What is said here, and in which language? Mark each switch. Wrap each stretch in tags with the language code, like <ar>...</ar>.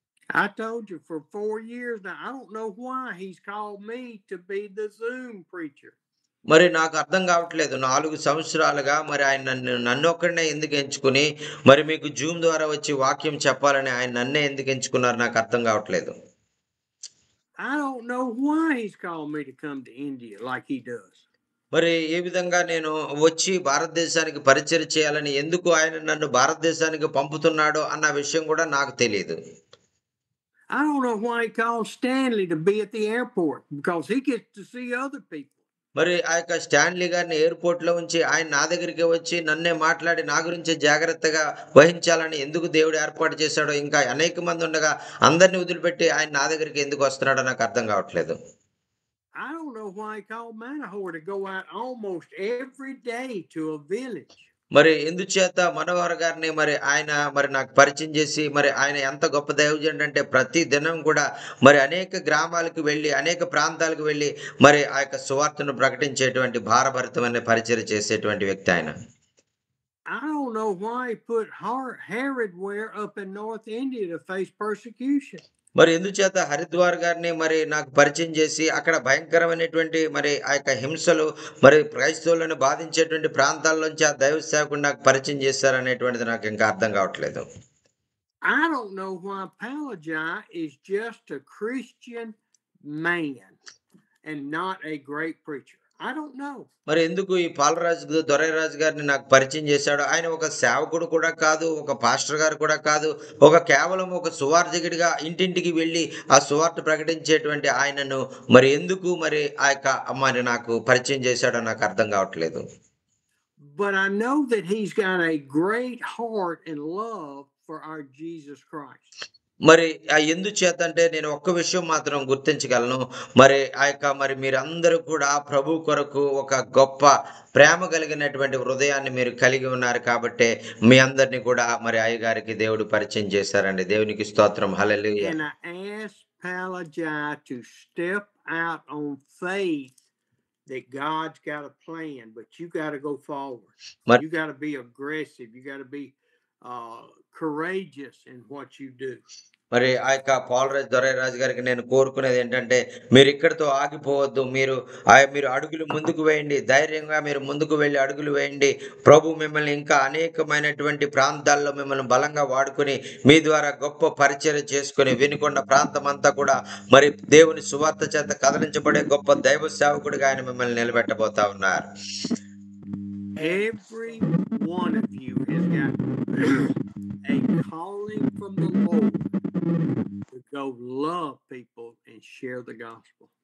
<en>I told you for 4 years now, I don't know why He's called me to be the Zoom preacher.</en> <te>మరి నాకు అర్థం కావట్లేదు, 4 సంవత్సరాలుగా మరి ఆయన నన్ను ఒక్కడనే ఎందుకు ఎంచుకుని మరి మీకు జూమ్ ద్వారా వచ్చి వాక్యం చెప్పాలని ఆయన నన్నే ఎందుకు ఎంచుకున్నారు, నాకు అర్థం కావట్లేదు.</te> <en>I don't know why He's called me to come to India like He does.</en> <te>మరి ఏ విధంగా నేను వచ్చి భారతదేశానికి పరిచర్య చేయాలని ఎందుకు ఆయన నన్ను భారతదేశానికి పంపుతున్నాడో అన్న విషయం కూడా నాకు తెలియదు.</te> <en>I don't know why He called Stanley to be at the airport, because he gets to see other people.</en> <te>మరి ఆ యొక్క స్టాన్లీ గారిని ఎయిర్పోర్ట్ లో ఉంచి ఆయన నా దగ్గరికి వచ్చి నన్నే మాట్లాడి నా గురించి జాగ్రత్తగా వహించాలని ఎందుకు దేవుడు ఏర్పాటు చేశాడో, ఇంకా అనేక మంది ఉండగా అందరిని వదిలిపెట్టి ఆయన నా దగ్గరికి ఎందుకు వస్తున్నాడో నాకు అర్థం కావట్లేదు.</te> <en>I don't know why He called Manohar to go out almost every day to a village.</en> <te>మరి ఎందుచేత మనోహర్ గారిని మరి ఆయన మరి నాకు పరిచయం చేసి మరి ఆయన ఎంత గొప్ప దైవజనుడు అంటే ప్రతి దినం కూడా మరి అనేక గ్రామాలకు వెళ్ళి అనేక ప్రాంతాలకు వెళ్ళి మరి ఆ యొక్క సువార్తను ప్రకటించేటువంటి భారభరితమైన పరిచర్య చేసేటువంటి వ్యక్తి ఆయన.</te> <en>I don't know why He put Herod Ware up in North India to face persecution.</en> <te>మరి ఎందుచేత హరిద్వార్ గారిని మరి నాకు పరిచయం చేసి అక్కడ భయంకరమైనటువంటి మరి ఆ యొక్క హింసలు మరి క్రైస్తవులను బాధించేటువంటి ప్రాంతాల్లోంచి ఆ దైవ సేవకుడు నాకు పరిచయం చేశారు అనేటువంటిది నాకు ఇంకా అర్థం కావట్లేదు.</te> <en>I don't know why Palajai is just a Christian man and not a great preacher. I don't know.</en> <te>మరి ఎందుకు ఈ పాలరాజు దొరైరాజు గారిని నాకు పరిచయం చేశాడు? ఆయన ఒక సేవకుడు కూడా కాదు, ఒక పాస్టర్ గారు కూడా కాదు. కేవలం ఒక సువార్థికుడిగా ఇంటింటికి వెళ్లి ఆ సువార్త ప్రకటించేటువంటి ఆయనను మరి ఎందుకు మరి నాకు పరిచయం చేశాడో నాకు అర్థం కావట్లేదు.</te> <en>But I know that he's got a great heart and love for our Jesus Christ.</en> <te>మరి ఎందుచేతంటే నేను ఒక్క విషయం మాత్రం గుర్తించగలను. మరి మీరందరూ కూడా ప్రభు కొరకు ఒక గొప్ప ప్రేమ కలిగినటువంటి హృదయాన్ని మీరు కలిగి ఉన్నారు కాబట్టే మీ అందరిని కూడా మరి అయ్యగారికి దేవుడు పరిచయం చేశారండి. దేవునికి స్తోత్రం. హల్లెలూయా.</te> <en>And I asked Palajai to step out on faith that God's got a plan, but you got to go forward. మరి You got to be aggressive. You got to be courageous in what you do.</en> <te>మరి పాలరాజు దొరైరాజు గారికి నేను కోరుకునేది ఏంటంటే మీరు ఇక్కడితో ఆగిపోవద్దు. మీరు అడుగులు ముందుకు వేయండి. ధైర్యంగా మీరు ముందుకు వెళ్ళి అడుగులు వేయండి. ప్రభు మిమ్మల్ని ఇంకా అనేకమైనటువంటి ప్రాంతాల్లో మిమ్మల్ని బలంగా వాడుకొని మీ ద్వారా గొప్ప పరిచర్య చేసుకొని వినుకొండ ప్రాంతం అంతా కూడా మరి దేవుని సువార్త చేత కదిలించబడే గొప్ప దైవ సేవకుడిగా ఆయన మిమ్మల్ని నిలబెట్టబోతా ఉన్నారు.</te> <en>Every one of you has got a calling from the Lord to go love people and share the gospel.</en>